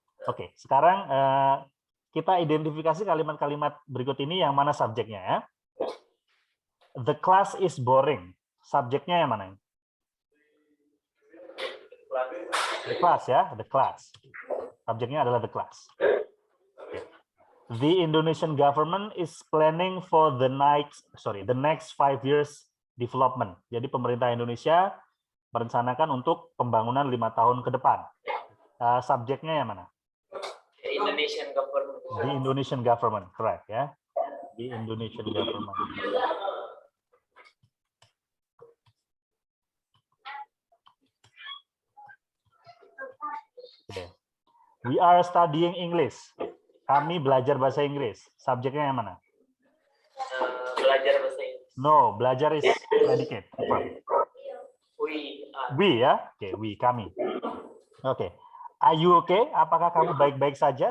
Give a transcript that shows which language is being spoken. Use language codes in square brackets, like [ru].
[id] Oke, sekarang kita identifikasi kalimat-kalimat berikut ini yang mana subjeknya. Ya. [en] The class is boring. [id] Subjeknya yang mana? [en] The class, ya, the class. [id] Subjeknya adalah the class. [en] The Indonesian government is planning for the next 5 years development. [id] Jadi pemerintah Indonesia merencanakan untuk pembangunan 5 tahun ke depan. Subjeknya yang mana? [en] The Indonesian government. The Indonesian government, correct, ya. The Indonesian government. Okay. We are studying English. [id] Kami belajar bahasa Inggris. Subjeknya yang mana? Belajar bahasa Inggris. [en] No, belajar is predicate. We, ya. Oke, we, kami. Oke. Are you okay? [id] Apakah kamu baik-baik saja?